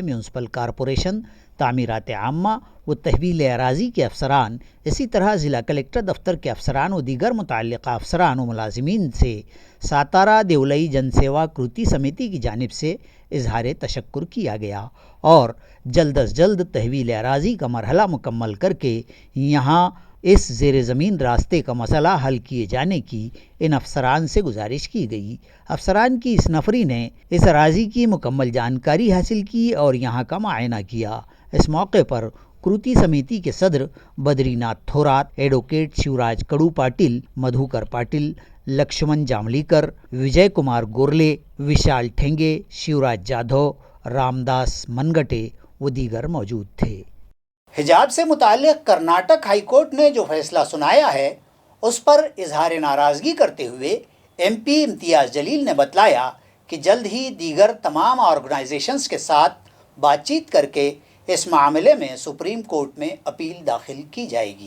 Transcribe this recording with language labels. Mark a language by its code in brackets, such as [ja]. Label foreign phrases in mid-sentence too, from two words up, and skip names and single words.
[ur] کرنے گئے میونسپل کارپوریشن تعمیرات عامہ و تحویل اراضی کے افسران، اسی طرح ضلع کلکٹر دفتر کے افسران و دیگر متعلقہ افسران و ملازمین سے ساتارا دیولائی جن سیوا کرتی سمیتی کی جانب سے اظہار تشکر کیا گیا اور جلد از جلد تحویل اراضی کا مرحلہ مکمل کر کے یہاں اس زیر زمین راستے کا مسئلہ حل کیے جانے کی ان افسران سے گزارش کی گئی۔ افسران کی اس نفری نے اس اراضی کی مکمل جانکاری حاصل کی اور یہاں کا معائنہ کیا۔ اس موقع پر کرتی سمیتی کے صدر بدری ناتھ تھورات، ایڈوکیٹ شیوراج کڑو پاٹل، مدھوکر پاٹل، لکشمن جاملیکر، وجے کمار گورلے، وشال ٹھینگے، شیوراج جادھو، رام داس منگٹے و دیگر موجود تھے۔ حجاب سے متعلق کرناٹک ہائی کورٹ نے جو فیصلہ سنایا ہے اس پر اظہار ناراضگی کرتے ہوئے ایم پی امتیاز جلیل نے بتلایا کہ جلد ہی دیگر تمام آرگنائزیشنز کے ساتھ بات چیت کر کے اس معاملے میں سپریم کورٹ میں اپیل داخل کی جائے گی۔